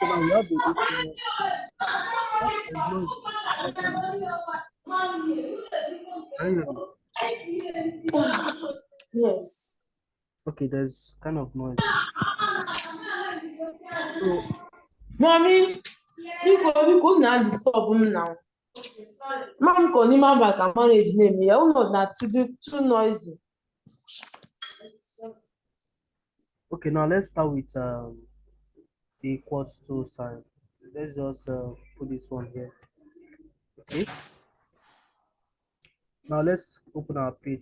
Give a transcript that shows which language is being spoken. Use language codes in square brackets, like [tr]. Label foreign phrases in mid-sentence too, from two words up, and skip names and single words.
[en] Now we have the equal. Oh, there's noise. Can you hear me? Yes. Okay. There's kind of noise. So Mommy, [ig] biko na disturb m now. Mom kọ n'ime abalị ka manage na-eme ya ụlọ na too noisy. [en] okay. Now let's start with the equals to sign. Let's just put this one here. Okay. Now let's open our page.